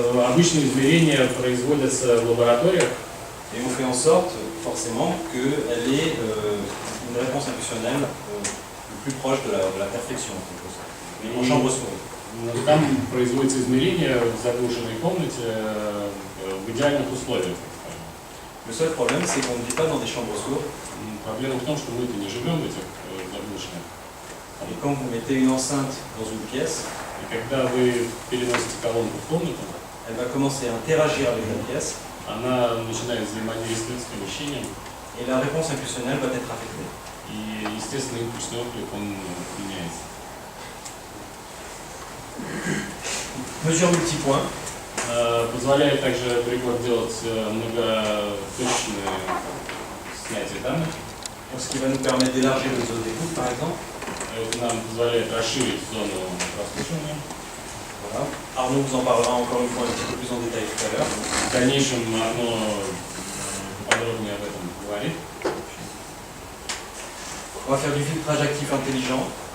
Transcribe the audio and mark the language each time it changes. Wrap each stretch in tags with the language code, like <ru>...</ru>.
<ru>Обычные измерения производятся в лабораториях.</ru> <fr>Et on fait en sorte, forcément, qu'elle ait une réponse impulsionnelle le plus proche de la perfection, en quelque sorte. Mais en chambre souris.</fr> <ru>Там производится измерение в заглушенной комнате в идеальных условиях.</ru> <fr>Le seul problème, c'est qu'on ne vit pas dans des chambres sourdes.</fr> <ru>Проблема в том, что мы не живем в этих заглушенных.</ru> <fr>Et quand vous mettez une enceinte dans une pièce,</fr> <ru>И когда вы переносите колонку в комнату,</ru> <fr>elle va commencer à interagir avec la pièce</fr> <ru>она начинает взаимодействовать с помещением,</ru> <fr>et la réponse impulsionnelle va être affectée.</fr> <ru>и, естественно, импульсный отклик, он меняется.</ru> <fr>Mesure multipoint.</fr> <ru>Позволяет также прибор делать многоточные снятия данных.</ru> <fr>Ce qui va nous permettre d'élargir les zones d'écoute, par exemple.</fr> <ru>Это нам позволяет расширить зону прослушивания.</ru> <fr>Voilà. Arnaud vous en parlera encore une fois un petit peu plus en détail tout à l'heure.</fr> <ru>В дальнейшем оно подробнее об этом говорит.</ru> <fr>On va faire du filtrage actif intelligent.</fr>